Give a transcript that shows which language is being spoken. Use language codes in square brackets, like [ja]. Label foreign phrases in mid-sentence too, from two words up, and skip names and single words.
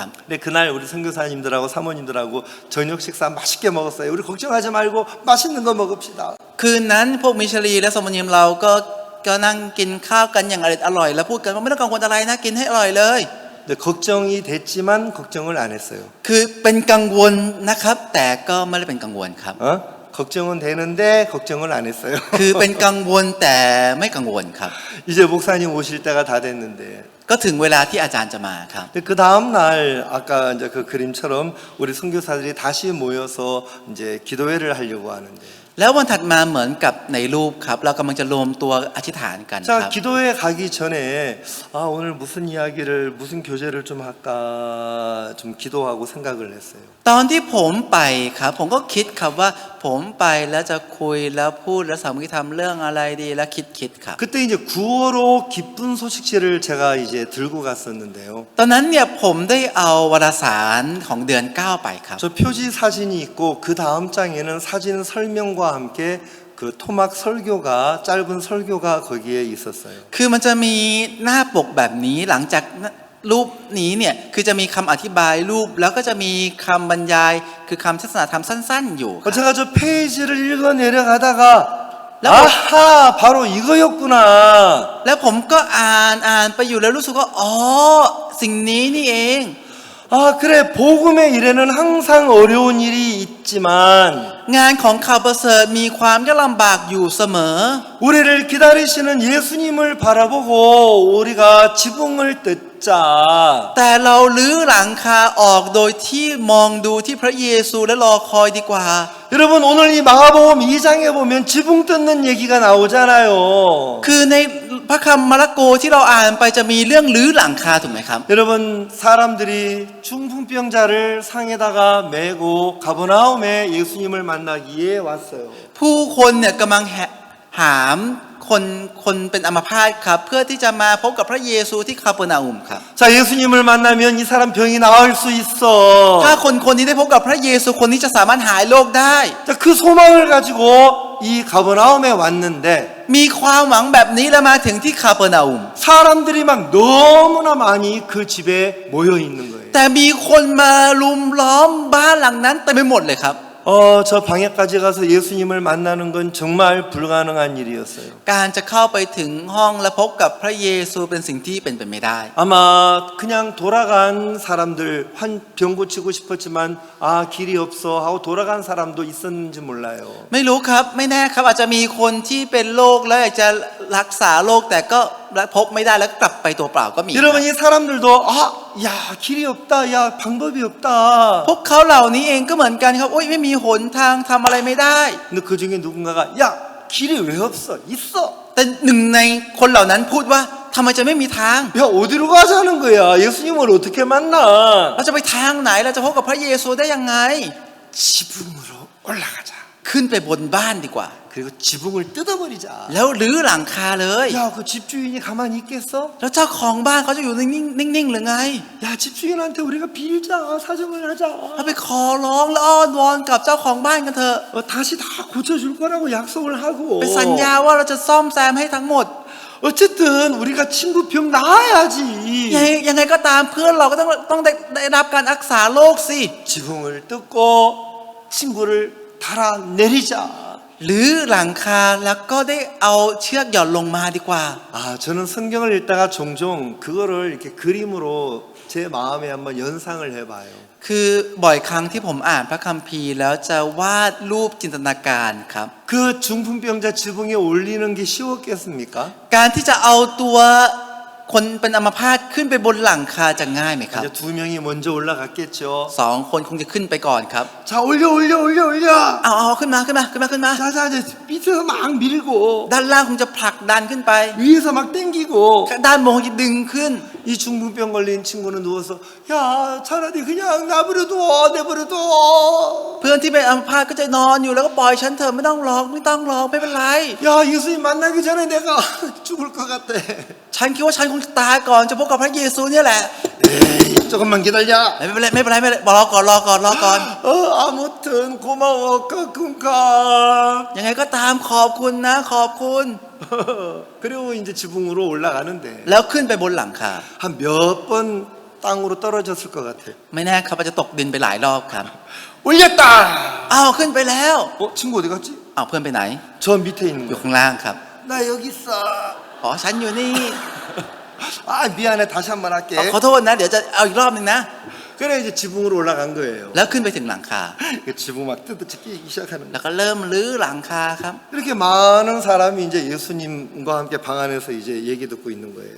[ko] 근데 그날 우리 선교사님들하고 사모님들하고 저녁 식사 맛있게 먹었어요. 우리 걱정하지 말고 맛있는 거 먹읍시다. [th] คืนนั้นพวกมิชลีและสมณีมเราก็นั่งกินข้าวกันอย่างอร่อยแล้วพูดกันว่าไม่ต้องกังวลอะไรนะกินให้อร่อยเลย [ko] 근데 걱정이 됐지만 걱정을 안 했어요. [th] คือเป็นกังวลนะครับแต่ก็ไม่ได้เป็นกังวลครับ [ko] 걱정은 되는데 걱정을 안 했어요. [th] คือเป็นกังวลแต่ไม่กังวลครับ [ko] 이제 목사님 오실 때가 다 됐는데 [th] ก็ถึงเวลาที่อาจารย์จะมาครับ [ko] 근데 그 다음 날 아까 이제 그 그림처럼 우리 선교사들이 다시 모여서 이제 기도회를 하려고 하는데 [th] แล้ววันถัดมาเหมือนกับในรูปครับเรากำลังจะรวมตัวอธิษฐานกันค [ko] 자 [th] รับ [ko] 기도회 가기 전에 오늘 무슨 이야기를 무슨 교제를 좀 할까 좀 기도하고 생각을 했어요. [th] ตอนที่ผมไปครับผมก็คิดครับว่าผมไปแล้วจะคุยแล้วพูดแล้วสามัคคีธรรมเรื่องอะไรดีแล้วคิดครับ [ko] 그때 이제 구호로 기쁜 소식지를 제가 이제 들고 갔었는데요. [th] ตอนนั้นเนี่ยผมได้เอาวารสารของเดือน 9 ไปครับ [ko] 저 표지 사진이 있고 그 다음 장에는 사진 설명과 함께 그 토막 설교가 짧은 설교가 거기에 있었어요. [th] คือมันจะมีหน้าปกแบบนี้หลังจากรูปนี้เนี่ยคือจะมีคำอธิบายรูปแล้วก็จะมีคำบรรยายคือคำเทศนาธรรมสั้นๆอยู่ครับ [ko] 제가 저 페이지를 읽어 내려가다가 라- 아하 바로 이거였구나. [th] แล้วผมก็อ่านไปอยู่แล้วรู้สึกว่าอ๋อสิ่งนี้นี่เอง [ko] 그래 복음의 일에는 항상 어려운 일이 있지만 [th] งานของข่าวประเสริฐมีความยากลำบากอยู่เสมอ [ko] 우리를 기다리시는 예수님을 바라보고 우리가 지붕을 뜯자. [th] แต่เราลื้อหลังคาออกโดยที่มองดูที่พระเยซูและรอคอยดีกว่า [ko] 여러분 오늘 이 마가복음 2장에 보면 지붕 뜯는 얘기가 나오잖아요. [th] คือในพระคำมาระโกที่เราอ่านไปจะมีเรื่องลื้อหลังคาถูกไหมครับ [ko] 여러분 사람들이 중풍병자를 상에다가 메고 가버나움에 예수님을 만나기에 왔어요. [th] ผู้คนเนี่ยกำลังหามคนเป็นอัมพาตครับเพื่อที่จะมาพบกับพระเยซูที่คาเปอร์นาอุมครับ [ko] 자 예수님을 만나면 이 사람 병이 나을 수 있어. [th] ถ้าคนนี้ได้พบกับพระเยซูคนนี้จะสามารถหายโรคได้ [ko] 자, 그 소망을 가지고 이 가버나움에 왔는데 [th] มีความหวังแบบนี้แล้วมาถึงที่คาเปอร์นาอุม [ko] 사람들이 막 너무나 많이 그 집에 모여 있는 거예요. [th] แต่มีคนมาลุมล้อมบ้านหลังนั้นเต็มไปหมดเลยครับ [ko] 저 방에까지 가서 예수님을 만나는 건 정말 불가능한 일이었어요. [th] การจะเข้าไปถึงห้องและพบกับพระเยซูเป็นสิ่งที่เป็นไปไม่ได้ [ko] 아마 그냥 돌아간 사람들 병 고치고 싶었지만 길이 없어 하고 돌아간 사람도 있었는지 몰라요. [th] ไม่รู้ครับไม่แน่ครับอาจจะมีคนที่เป็นโรคแล้วอยากจะรักษาโรคแต่ก็พบไม่ได้แล้วกลับไปตัวเปล่าก็มี [ko] 여러분 이 사람들도 야 길이 없다, 야 방법이 없다. [th] พวกเขาเหล่านี้เองก็เหมือนกันครับโอ๊ยไม่มีหนทางทำอะไรไม่ได้ [ko] 근데 그 중에 누군가가 야 길이 왜 없어? 있어. [th] แต่หนึ่งในคนเหล่านั้นพูดว่าทำไมจะไม่มีทาง [ko] 야 어디로 가자는 거야? 예수님을 어떻게 만나? [th] เราจะไปทางไหนเราจะพบกับพระเยซูได้ยังไง [ko] 지붕으로 올라가자. [th] ขึ้นไปบนบ้านดีกว่า [ko] 그리고 지붕을 뜯어버리자. [th] แล้วรื้อหลังคาเลย [ko] 야, 그 집주인이 가만히 있겠어? [th] แล้วเจ้าของบ้านเขาจะอยู่นิ่งๆหรือไง [ko] 야, 집주인한테 우리가 빌자. 사정을 하자. [th] เราไปขอร้องแล้วอ้อนวอนกับเจ้าของบ้านกันเถอะ [ko] 다시 다 고쳐줄 거라고 약속을 하고. [th] ไปสัญญาว่าเราจะซ่อมแซมให้ทั้งหมด [ko] 어쨌든 우리가 친구 병 나아야지. [th] ยังไงก็ตามเพื่อนเราก็ต้องได้รับการรักษาโรคสิ [ko] 지붕을 뜯고 친구를 달아내리자. [th] หรือหลังคาแล้วก็ได้เอาเชือกหย่อนลงมาดีกว่า [ko] 아, 저는 성경을 읽다가 종종 그거를 이렇게 그림으로 제 마음에 한번 연상을 해봐요. [th] คือบ่อยครั้งที่ผมอ่านพระคัมภีร์แล้วจะวาดรูปจินตนาการครับ [ko] 그 중풍병자 지붕에 올리는 게 쉬웠겠습니까? [th] การที่จะเอาตัวคนเป็นอัมพาตขึ้นไปบนหลังคาจะง่ายไหมครับ [ko] 이제 두 명이 먼저 올라갔겠죠. [th] สองคนคงจะขึ้นไปก่อนครับ [ko] 자, 올려. [th] เอาขึ้นมา [ko] 자, 이제 밑에서 막 밀고 [th] ด้านล่างคงจะผลักดันขึ้นไป [ko] 위에서 막 당기고 [th] ด้านบนคงจะดึงขึ้น [ko] 이 중풍병 걸린 친구는 누워서 야, 차라리 그냥 내버려둬. [th] เพื่อนที่เป็นอัมพาตก็จะนอนอยู่แล้วก็ปล่อยฉันเถอะไม่ต้องร้องไม่เป็นไร [ko] 야, 예수님 만나기 전에 내가 죽을 것 같아. [th] ฉันคิดว่าฉันคงจะตายก่อนจะพบกับพระเยซูเนี่ยแหละ [ko] 에이, 조금만 기다려. [th] ไม่เป็นไรรอก่อน [ko] 아무튼 고마워. 가끔가. [th] ยังไงก็ตามขอบคุณนะขอบคุณ [ko] 그리고 이제 지붕으로 올라가는데 [th] แล้วขึ้นไปบนหลังคา [ko] 한 몇 번 땅으로 떨어졌을 것 같아요. [th] ไม่แน่ครับว่าจะตกดินไปหลายรอบครับ [ko] 올렸다. [th] อ้าวขึ้นไปแล้ว [ko] 친구 어디 갔지? [th] อ้าวเพื่อนไปไหน [ko] 저 밑에 있는 [th] อยู่ [ko] 거. [th] ข้างล่างครับ [ko] 나 여기 있어. [th] อ๋อฉันอยู่นี่ [ko] 아, 미안해. 다시 한번 할게. [th] ขอโทษนะเดี๋ยวจะเอาอีกรอบหนึ่งนะ [ko] 그래 이제 지붕으로 올라간 거예요. [th] แล้วขึ้นไปถึงหลังคา [ko] 그 지붕 막 뜯어지기 시작하는 [th] แล้ว [ko] 거예요. [th] ก็เริ่มรื้อหลังคาครับ [ko] 이렇게 많은 사람이 이제 예수님과 함께 방 안에서 이제 얘기 듣고 있는 거예요.